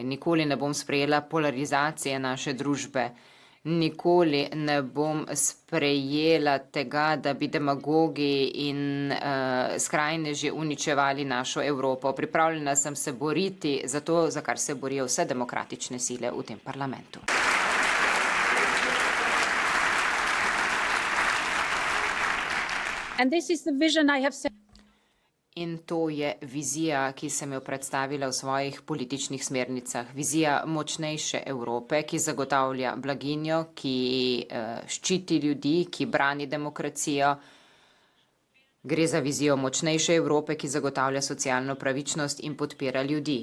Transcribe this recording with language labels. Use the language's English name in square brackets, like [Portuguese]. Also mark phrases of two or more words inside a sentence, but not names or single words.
[Slovenian] Nikoli ne bom sprejela polarizacije naše družbe. Nikoli ne bom sprejela tega, da bi demagogi in skrajneži uničevali našo Evropo. Pripravljena sem se boriti za to, za kar se borijo vse demokratične sile v tem parlamentu. [English] And this is the vision I have set. [Slovenian] In to je vizija, ki sem jo predstavila v svojih političnih smernicah. Vizija močnejše Evrope, ki zagotavlja blaginjo, ki ščiti ljudi, ki brani demokracijo. Gre za vizijo močnejše Evrope, ki zagotavlja socialno pravičnost in podpira ljudi.